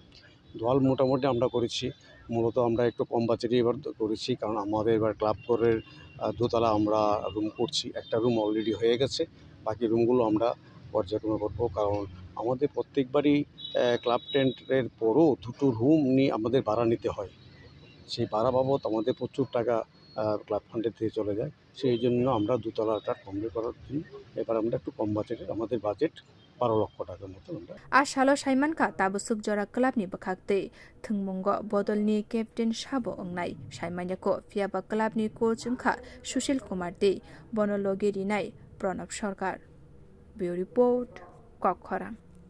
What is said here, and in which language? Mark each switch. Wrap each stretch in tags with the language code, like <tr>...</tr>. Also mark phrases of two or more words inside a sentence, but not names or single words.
<bn>দল মোটামুটি আমরা করেছি মূলত আমরা একটু কম বাজেটে এবার করেছি কারণ আমাদের এবার ক্লাব ঘরের দোতলা আমরা রুম করছি একটা রুম অলরেডি হয়ে গেছে বাকি রুমগুলো আমরা পর্যায়ক্রমে করবো কারণ আমাদের প্রত্যেকবারই</bn> <en>club tent</en> <bn>পরও দুটো রুম নিয়ে আমাদের ভাড়া নিতে হয় সেই ভাড়া বাবদ আমাদের প্রচুর টাকা</bn> <en>club fund</en> <bn>থেকে চলে যায় সেই জন্য আমরা দোতলাটা কমপ্লিট করার জন্য এবার আমরা একটু কম বাজেটের আমাদের বাজেট 12 লক্ষ টাকার মতো আমরা</bn> <trp>ashalo shaimanka tabusuk jora club ni bakhaktei thungmungo bodolni captain shabo ongnai shaimanyako phiaba club ni coach ungkha Sushil Kumar Dei bonologi rinai Pranab Sarkar bureau report Kokkhara।</trp>